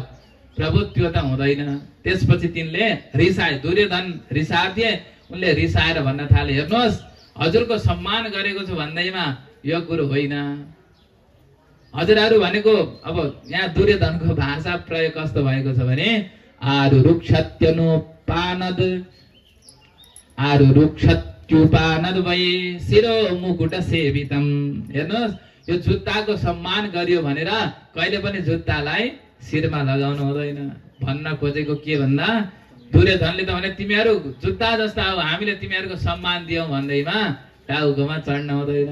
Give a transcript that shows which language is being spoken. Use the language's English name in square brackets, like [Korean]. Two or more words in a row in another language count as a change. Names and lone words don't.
[Nepali] प्रभु त्यो त हुँदैन। त्यसपछि तिनले रिसाए, दुर्योधन रिसाए। उनले रिसाएर भन्न थाले, हेर्नुहोस् हजुरको सम्मान गरेको छु भन्दैमा यो गुरु होइन। हजुरहरू भनेको अब यहाँ दुर्योधनको भाषा प्रयोग कस्तो भएको छ भने [Sanskrit] आरुरुक्षत्युपानद वै शिरो मुकुट सेवितम। [Nepali] हेर्नुहोस् यो जुत्ताको सम्मान गरियो भनेर कहिले पनि जुत्तालाई शिरमा लगाउनु हुँदैन। भन्न खोजेको के भन्दा दुर्योधनले त भने तिमीहरू जुत्ता जस्ता हो, हामीले तिमीहरूको सम्मान दियौँ भन्दैमा टाउकोमा चढ्न हुँदैन।